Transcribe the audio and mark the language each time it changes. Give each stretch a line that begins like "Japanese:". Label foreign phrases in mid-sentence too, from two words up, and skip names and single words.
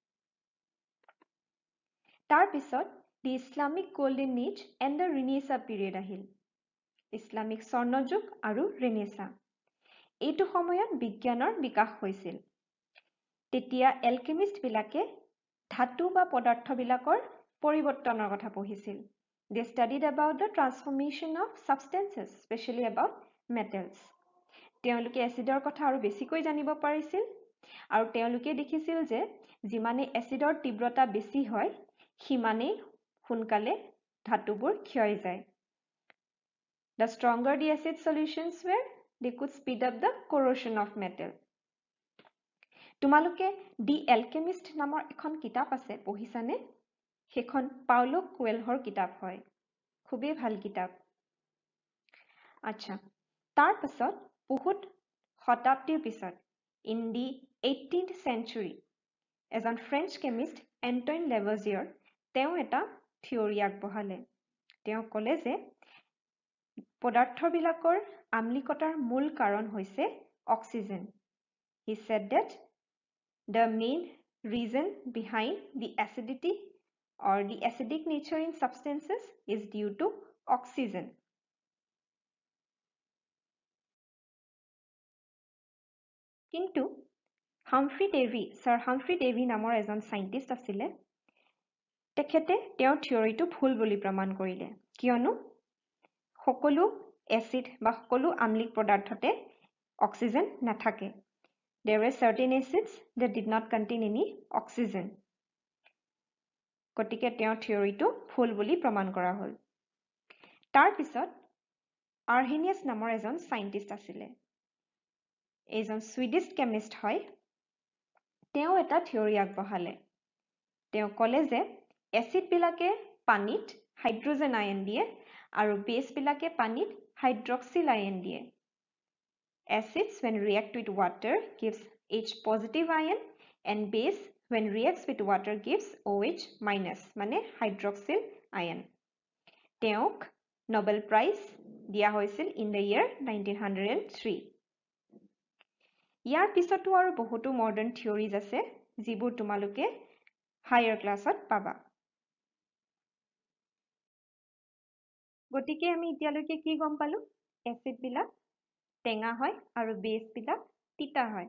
Assamese: তাৰ পিছত
English: the Islamic Golden Age and the Renaissance period
Assamese: আহিল। ইছলামিক স্বৰ্ণযুগ আৰু ৰিনেছা। এইটো সময়ত বিজ্ঞানৰ বিকাশ হৈছিল। তেতিয়া এলকেমিষ্টবিলাকে ধাতু বা পদাৰ্থবিলাকৰ পৰিৱৰ্তনৰ কথা পঢ়িছিল।
English: They studied about the transformation of substances, especially about metals.
Assamese: তেওঁলোকে এচিডৰ কথা আৰু বেছিকৈ জানিব পাৰিছিল আৰু তেওঁলোকে দেখিছিল যে যিমানে এচিডৰ তীব্ৰতা বেছি হয় সিমানেই সোনকালে ধাতুবোৰ ক্ষয় যায়।
English: The stronger the acid solutions were, they could speed up the corrosion of metal.
Assamese: তোমালোকে দি এলকেমিষ্ট নামৰ এখন কিতাপ আছে পঢ়িছানে? সেইখন পাউলো কোৱেলহৰ কিতাপ হয়। খুবেই ভাল কিতাপ। আচ্ছা, তাৰ পাছত বহুত শতাব্দীৰ পিছত
English: in the 18th century
Assamese: এজন ফ্ৰেঞ্চ কেমিষ্ট এণ্টইন লেভজিয়ৰ তেওঁ এটা থিয়ৰী আগবঢ়ালে। তেওঁ ক'লে যে পদাৰ্থবিলাকৰ আম্লিকতাৰ মূল কাৰণ হৈছে অক্সিজেন।
English: He said that the main reason behind the acidity or the acidic nature in substances is due to oxygen.
Assamese: কিন্তু হামফ্ৰি ডেভি, ছাৰ হামফ্ৰি ডেভি নামৰ এজন সাইণ্টিষ্ট আছিলে। তেখেতে তেওঁৰ থিয়ৰীটো ভুল বুলি প্ৰমাণ কৰিলে। কিয়নো সকলো এচিড বা সকলো আম্লিক পদাৰ্থতে অক্সিজেন নাথাকে।
English: There were certain acids that did not contain any oxygen.
Assamese: গতিকে তেওঁৰ থিয়ৰীটো ভুল বুলি প্ৰমাণ কৰা হ'ল। তাৰ পিছত আৰ্হেনিয়াছ নামৰ এজন সাইণ্টিষ্ট আছিলে। এইজন ছুইডিছ কেমিষ্ট হয়। তেওঁ এটা থিয়ৰী আগবঢ়ালে। তেওঁ ক'লে যে এচিডবিলাকে পানীত
English: hydrogen ion
Assamese: দিয়ে আৰু বেছবিলাকে পানীত
English: hydroxyl ion
Assamese: দিয়ে।
English: Acids when react with water gives H positive ion and base when reacts with water gives OH minus মানে hydroxyl ion.
Assamese: তেওঁক Nobel Prize দিয়া হৈছিল
English: in the year 1903.
Assamese: ইয়াৰ পিছতো আৰু বহুতো
English: modern theories
Assamese: আছে যিবোৰ তোমালোকে হায়াৰ ক্লাছত পাবা। গতিকে আমি এতিয়ালৈকে কি গম পালো? এচিডবিলাক টেঙা হয় আৰু বেছবিলাক তিতা হয়।